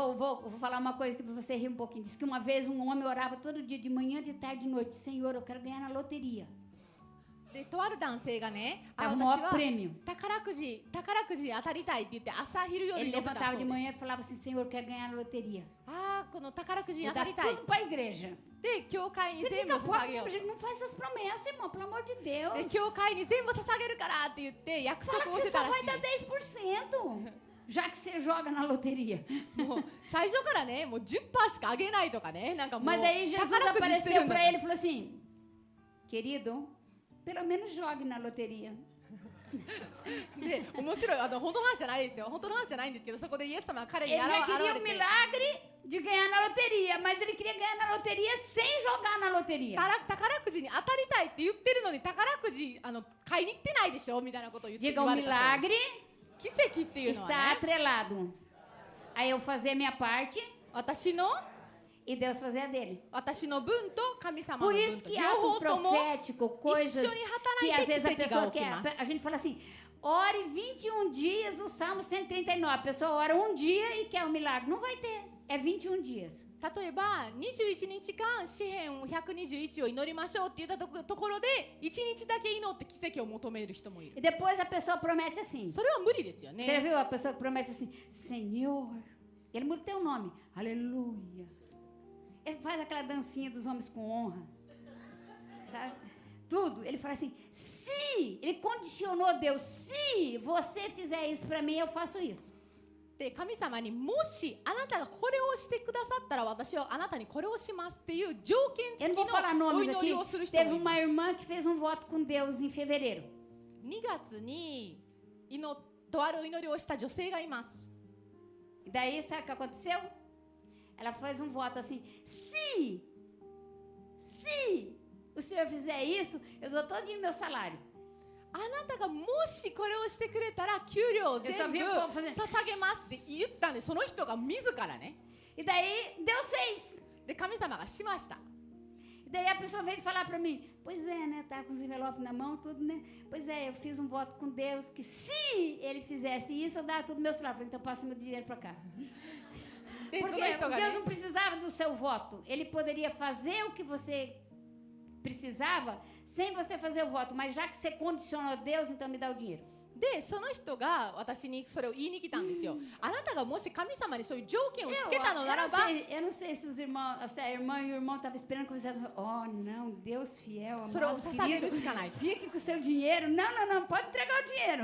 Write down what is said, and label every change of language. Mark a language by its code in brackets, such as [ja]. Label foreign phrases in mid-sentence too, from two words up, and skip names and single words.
[pt] Vou falar uma coisa que você rir um pouquinho. Diz que uma vez um homem orava todo dia, de manhã, de tarde, de noite. Senhor, eu quero ganhar na loteria. [ja] でとある男性がね、 [pt] É o [ja] 私 [pt] maior [ja] は [pt] prêmio. [ja] 宝くじ当たりたいって言って朝昼夜 [pt] Ele [ja] に乗ってた [pt] levantava [ja] そう [pt] de [ja] で [pt] manhã [ja] す。 [pt] e falava assim, Senhor, eu quero ganhar na loteria. [ja] この宝くじに [pt] Vou [ja] 当た [pt] dar [ja] りたい [pt] tudo para a igreja. [ja] で教会に [pt] Você [ja] 全部 [pt] fica pobre, [ja] 捧げよう [pt] a gente não faz essas promessas, irmão, pelo amor de [ja] で [pt] Deus. [ja] 教会に全部捧げるからって言って約 [pt] Fala [ja] 束 [pt] que [ja] をし [pt] você [ja] てた [pt] só [ja] ら [pt] vai [ja] し [pt] dar 10%, já que você joga na loteria. [ja] い。もう最初からねもう 10% しかあげないとかねなんかもう [pt] Mas daí Jesus [ja] 宝くじしてる [pt] apareceu [ja] んだ [pt] para ele e falou assim, querido, pelo menos jogue na loteria. [ja] で面白い本当の話じゃないですよ本当の話じゃないんですけどそこでイエス様が彼に [pt] Ele [ja] 現 [pt] já queria [ja] れ [pt] um [ja] て [pt] milagre de ganhar na loteria, mas ele queria ganhar na loteria sem jogar na loteria. [ja] 宝くじに当たりたいって言ってるのに宝くじ買いに行ってないでしょみたいなことを言 [pt] Diga, [ja] わ [pt] o [ja] れたそうで [pt] milagre [ja] す。奇跡っていうのは [pt] está [ja] ね [pt] atrelado Aí eu fazia a minha parte [ja] 私の [pt] e Deus fazia a dele. [ja] 私の分と神様の [pt] Por [ja] 分 [pt] isso [ja] と [pt] que [ja] 両 [pt] ato [ja] 方とも [pt] profético, coisas [ja] 一緒に働 [pt] que [ja] い [pt] às [ja] て [pt] vezes a [ja] 奇跡 [pt] pessoa [ja] が起き [pt] quer. [ja] ます [pt] A gente fala assim, ore 21 dias o Salmo 139. A pessoa ora um dia e quer um milagre. Não vai ter. É 21 dias. [ja] 例えば21日間詩編121を祈りましょうって言ったところで1日だけ祈って奇跡を求める人もいる [pt] E depois a pessoa promete assim. [ja] それは無理ですよ [pt] Você já [ja] ね [pt] viu a pessoa que promete assim, Senhor, ele muda teu nome, aleluia. Ele faz aquela dancinha dos homens com honra, sabe? Tudo. Ele fala assim, se, ele condicionou Deus, se você fizer isso para mim, eu faço isso. [ja] で神様にもしあなたがこれをしてくださったら私はあなたにこれをしますっていう条件 [pt] Eu [ja] 付 [pt] não [ja] き [pt] vou falar [ja] のお [pt] nomes [ja] 祈 [pt] aqui. [ja] りをする人 [pt] Teve [ja] もいま [pt] uma [ja] す [pt] irmã que fez um voto com Deus em fevereiro. [ja] 2 月にとあるお祈りをした女性がいます [pt] E daí, sabe o que aconteceu? Ela fez um voto assim, se o senhor fizer isso, eu dou todinho meu salário. [ja] あなたがもしこれをしてくれたら給料を全部 [pt] Eu só vi o povo fazendo. [ja] 捧げますって言ったんでその人が自らね [pt] E daí, Deus fez. [ja] で神様がしました [pt] E daí a pessoa veio falar pra mim, pois é, né, tá com os envelopes na mão, tudo, né? Pois é, eu fiz um voto com Deus que se ele fizesse isso, eu dava tudo meu salário. Então passa meu dinheiro pra cá. [ja] でそ [pt] Porque [ja] の人が [pt] Deus [ja] ね [pt] não precisava do seu voto. Ele poderia fazer o que você precisava sem você fazer o voto. Mas já que você condicionou Deus, então me dá o dinheiro. [ja] でその人が私にそれを言いに来たんですよあなたがもし神様にそういう条件をつけたのならば [pt] Eu não sei se os irmãos, se a irmã e o irmão estavam esperando que você falasse, oh, não, Deus fiel, [ja] それを [pt] amado [ja] 捧げる [pt] querido, [ja] しかない [pt] fique com o seu dinheiro. Não, pode entregar o dinheiro.